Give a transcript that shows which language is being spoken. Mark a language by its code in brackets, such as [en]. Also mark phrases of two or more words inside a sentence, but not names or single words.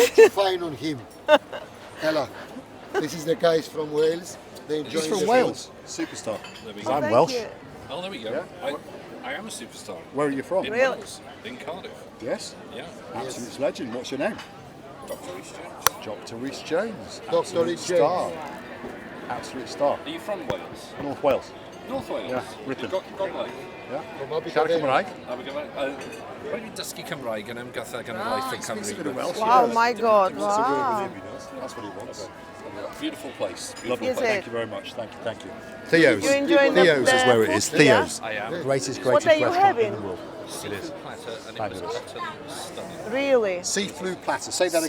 [en] What you find on him? Ella, this is the guys from Wales. They enjoy He's from the Wales. Superstar. we I'm Thank Welsh. you. Oh, there we go. I am a superstar. Where are you from? In Really? Wales, in Cardiff. Yes. Yeah. Absolute legend. What's your name? Dr. Rhys Jones. Dr. Rhys Jones. Dr. Absolute Rhys star. Absolute star. Are you from Wales? North Wales. North Wales? Yeah, Ripon. Gogledd. Yeah. From Abu [cy] Siarad [en] Dhabi. [cy] Cymraeg. A fi gyda... Wel, fi'n dysgu Cymraeg yn ymgatha gan y waith yn [en] Speaks a bit of Cymru. Welsh. Wow, yeah. my God, Give us a word with wow. him, he does. That's what he wants. Beautiful place. Lovely. Is Thank it? you very much. Thank you. Thank you. Theo's. You enjoying the- Theo's is the where it food? is. Theo's. I am. Greatest What are you restaurant having? in the world. It is. Platter, and it was Fabulous. utterly stunning. Really? Seafood platter. Say that